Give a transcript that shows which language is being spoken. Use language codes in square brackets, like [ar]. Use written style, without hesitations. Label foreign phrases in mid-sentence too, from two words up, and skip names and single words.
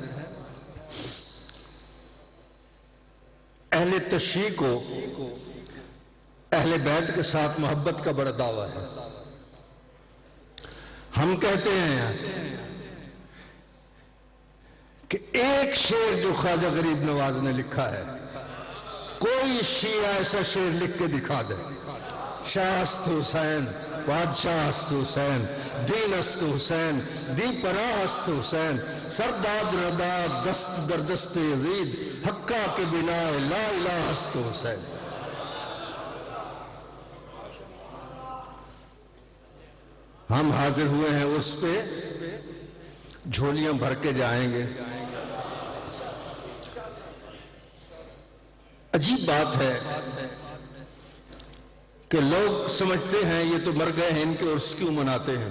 [ur] اہل تشیع کو اہل بیت کے ساتھ محبت کا بڑا دعویٰ ہے. ہم کہتے ہیں کہ ایک شعر جو خواجہ غریب نواز نے لکھا ہے, کوئی شیعہ ایسا شعر لکھ کے دکھا دے. [fa] شاہ است حسین, بادشاہ است حسین, دین است حسین, دی پناہ است حسین, سرداد ردا دست در دست یزید, حقا کے بنا لا الہ است حسین. [ur] ہم حاضر ہوئے ہیں اس پہ, جھولیاں بھر کے جائیں گے. عجیب بات ہے کہ لوگ سمجھتے ہیں یہ تو مر گئے ہیں, ان کے عرس کیوں مناتے ہیں.